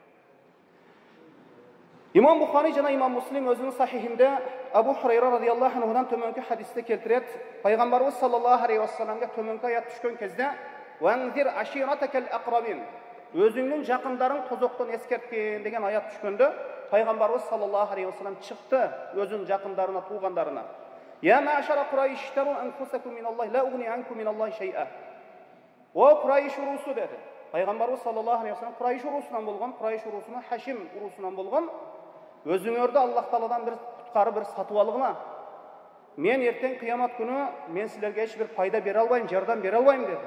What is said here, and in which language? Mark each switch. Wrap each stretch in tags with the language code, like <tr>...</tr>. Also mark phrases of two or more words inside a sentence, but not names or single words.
<ky>İmam Bukhari жана Imam Muslim өзүнүн сахихинде Абу Хурайра</ky> <ar>رضي الله عنه</ar> <ky>төмөнкү хадисте келтирет. Пайгамбарыбыз</ky> <ar>صلى الله عليه وسلم</ar> <ky>төмөнкү аят түшкөн кезде</ky> <ar>"وأنذر عشيرتك الأقربين"</ar> <ky>өзүңнүн жакындарың тозоктон эскерткин деген аят түшкөндө Пайгамбарыбыз</ky> <ar>صلى الله عليه وسلم</ar> <ky>чыкты өзүнүн жакындарына, туугандарына.</ky> <ar>"يا معشر قريش اشتروا أنفسكم من الله لا أغني عنكم من الله شيئا."</ar> <ky>О Курайш урусу dedi. Пайгамбарыбыз</ky> <ar>صلى الله عليه وسلم</ar> <ky>Курайш урусунан болгон, Курайш урусуна Хашим урусунан болгон. Өзүңөрдү Аллах Тааладан бир туткары бир сатып алгыла. Мен эртең кыямат күнү мен силерге эч бир пайда бере албайм, жардам бере албайм dedi.</ky>